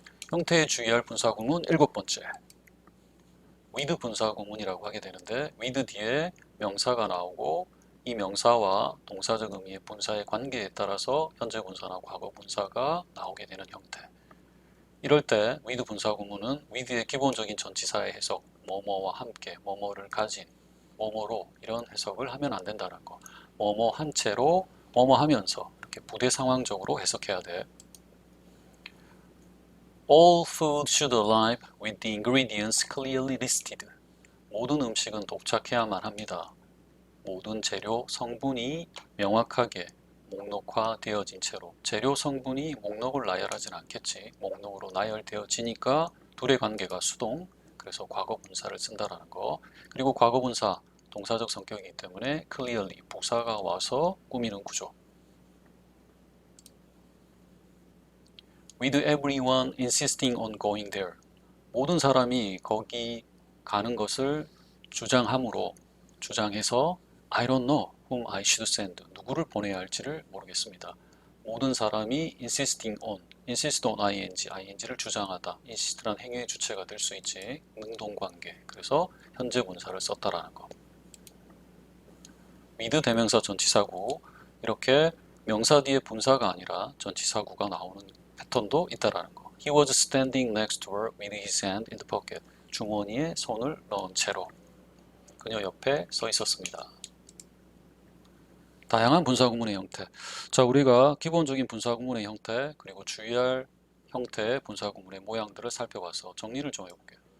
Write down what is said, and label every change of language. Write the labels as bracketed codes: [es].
[ko] 형태에 주의할 분사구문 7번째. with 분사구문이라고 하게 되는데 with 뒤에 명사가 나오고 이 명사와 동사적 의미의 분사의 관계에 따라서 현재 분사나 과거 분사가 나오게 되는 형태. 이럴 때 with 분사구문은 with의 기본적인 전치사의 해석, 뭐뭐와 함께, 뭐뭐를 가진, 뭐뭐로 이런 해석을 하면 안 된다는 거. 뭐뭐 한 채로, 뭐뭐 하면서 이렇게 부대 상황적으로 해석해야 돼. [en] All food should arrive with the ingredients clearly listed. [ko] 모든 음식은 도착해야만 합니다. 모든 재료 성분이 명확하게 목록화되어진 채로 재료 성분이 목록을 나열하진 않겠지. 목록으로 나열되어지니까 둘의 관계가 수동, 그래서 과거 분사를 쓴다라는 거. 그리고 과거 분사 동사적 성격이기 때문에 clearly 부사가 와서 꾸미는 구조. [en] With everyone insisting on going there. [ko] 모든 사람이 거기 가는 것을 주장해서 [en] I don't know, whom I should send. [ko] 누구를 보내야 할지를 모르겠습니다. 모든 사람이 [en] insisting on, insist on ing [ko] 를 주장하다. insist란 행위의 주체가 될 수 있지. 능동관계. 그래서 현재 분사를 썼다라는 거. with 대명사 전치사구. 이렇게 명사 뒤에 분사가 아니라 전치사구가 나오는 패턴도 있다라는 거. [en] He was standing next to her with his hand in the pocket. [ko] 주머니에 손을 넣은 채로 그녀 옆에 서 있었습니다. 다양한 분사구문의 형태. 자, 우리가 기본적인 분사구문의 형태 그리고 주의할 형태의 분사구문의 모양들을 살펴봐서 정리를 좀 해볼게요.